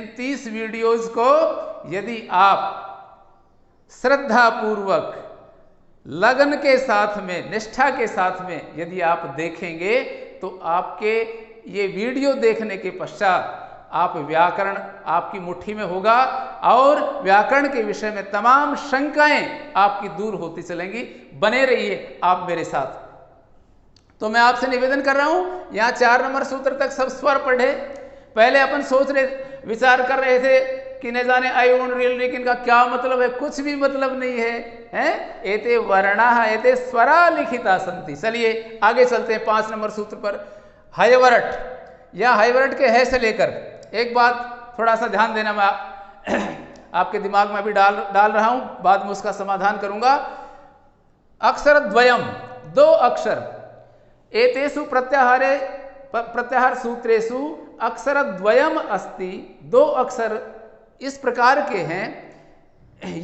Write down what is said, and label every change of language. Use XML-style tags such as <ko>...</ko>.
<hi>इन 30 videos को यदि आप श्रद्धा पूर्वक, लगन के साथ में, निष्ठा के साथ में यदि आप देखेंगे तो आपके ये वीडियो देखने के पश्चात आप व्याकरण आपकी मुट्ठी में होगा और व्याकरण के विषय में तमाम शंकाएं आपकी दूर होती चलेंगी। बने रहिए आप मेरे साथ। तो मैं आपसे निवेदन कर रहा हूं, यहां 4 नंबर सूत्र तक सब स्वर पढ़े। पहले अपन सोच रहे, विचार कर रहे थे कि न जाने ऐ उण रील ऋ इनका क्या मतलब है। कुछ भी मतलब नहीं है, हैं?</hi> <sa>एते वर्णाः एते स्वरा लिखिता सन्ति।</sa> <hi>चलिए आगे चलते हैं 5 नंबर सूत्र पर। हयवरट, या हयवरट के है से लेकर एक बात थोड़ा सा ध्यान देना, मैं आपके दिमाग में भी डाल रहा हूं, बाद में उसका समाधान करूंगा।</hi> <sa>अक्षर द्वयम, 2 अक्षर, एतेषु प्रत्याहार सूत्रेषु अक्षर द्वयम अस्ति,</sa> <hi>2 अक्षर इस प्रकार के हैं।</hi>